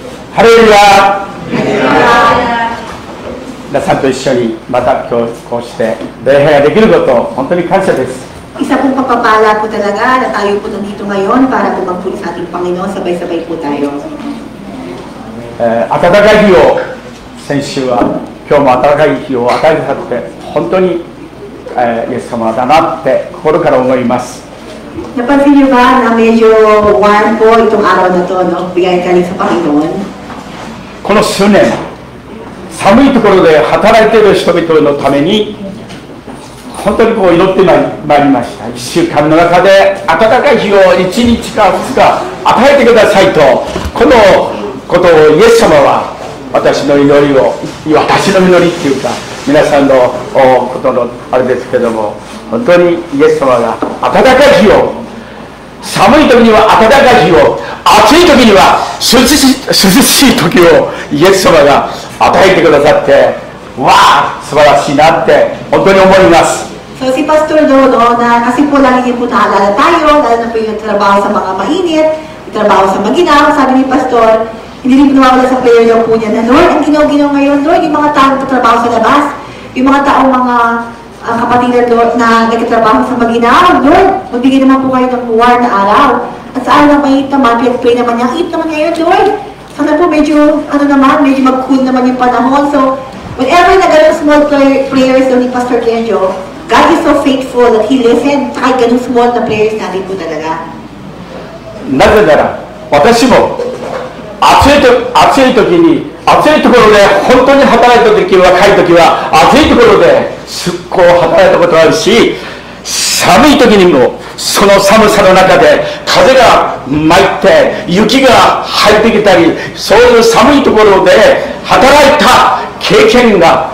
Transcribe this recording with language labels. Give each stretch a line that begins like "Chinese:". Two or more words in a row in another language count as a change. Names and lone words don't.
Japanese: ハレルヤ。皆さんと一緒にまた今日こうして礼拝ができることを本当に感謝です。
Filipino: Isa pong pagpapala po talaga na tayo po nandito ngayon para po magpuli sa ating Panginoon. Sabay-sabay po tayo.
Japanese: 暖かい日を先週は今日も暖かい日を与えてくださって本当に、イエス様だなって心から思います。
Filipino: Napansin niyo ba na medyo warm po itong araw na to, no? Bigay galing sa Panginoon.
Japanese: この数年寒いところで働いている人々のために本当にこう祈ってまいりました。1週間の中で暖かい日を1日か2日与えてくださいと、このことをイエス様は私の祈りを、私の祈りっていうか皆さんのことのあれですけども、本当にイエス様が暖かい日を、寒い時には暖かい日を、暑い時には涼しい時をイエス様が与えてくださって、わあ素晴らしいなって本当に思います。
Filipino: So si Pastor Dodo, na kasi po lagi niyo po naalala tayo, lalo na po yung trabaho sa mga mainit, yung trabaho sa maginaw, sabi ni Pastor, hindi rin po nawawala sa prayer daw po niya na, Lord, ang ginaw ngayon, Lord, yung mga taong trabaho sa labas, yung mga taong mga kapatid Lord, na nagtatrabaho sa maginaw, Lord, magbigay naman po kayo ng buwar na araw. At sa araw ng mainit naman, pinag-pray naman niya, eat naman ngayon, Lord. Sana po medyo, medyo mag-cool naman yung panahon.
English: So, whenever nagano'ng small prayers ni Pastor Kenjo, God is so faithful that He listened
Filipino: kahit ganung
English: small na prayers
Filipino: natin po talaga.
Japanese: なぜなら私も暑い時に暑いところで本当に働いた時、若い時は暑いところですっごい働いたことがあるし、寒い時にもその寒さの中で風が舞って雪が入ってきたり、そういう寒いところで働いた体験が